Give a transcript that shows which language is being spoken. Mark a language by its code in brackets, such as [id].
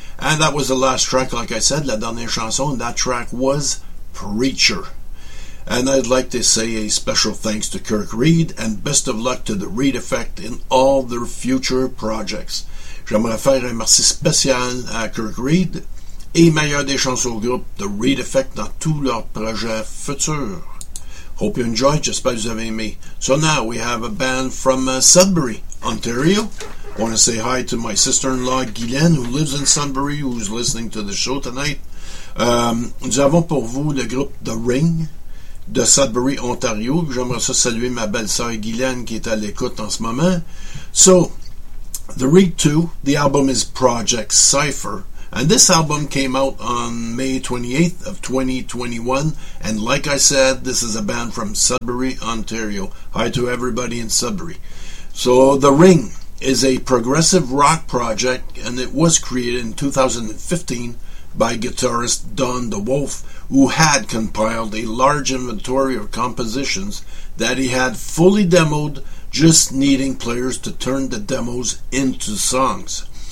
[en] And that was the last track, like I said, [fr] la dernière chanson, [en] that track was Preacher. And I'd like to say a special thanks to Kirk Reed, and best of luck to The Reed Effect in all their future projects. [fr] J'aimerais faire un merci spécial à Kirk Reed. Et meilleur des chansons au groupe The Reed Effect dans tous leurs projets futurs. [en] Hope you enjoyed, [fr] j'espère que vous avez aimé. [en] So now we have a band from Sudbury, Ontario. I want to say hi to my sister-in-law Guylaine, who lives in Sudbury, who's listening to the show tonight. [fr] Nous avons pour vous le groupe The Ring de Sudbury, Ontario. J'aimerais ça saluer ma belle-sœur Guylaine qui est à l'écoute en ce moment. [en] So, The Ring 2, the album is Project Cypher. And this album came out on May 28th of 2021. And like I said, this is a band from Sudbury, Ontario. Hi to everybody in Sudbury. So The Ring is a progressive rock project, and it was created in 2015 by guitarist Don DeWolf, who had compiled a large inventory of compositions that he had fully demoed, just needing players to turn the demos into songs.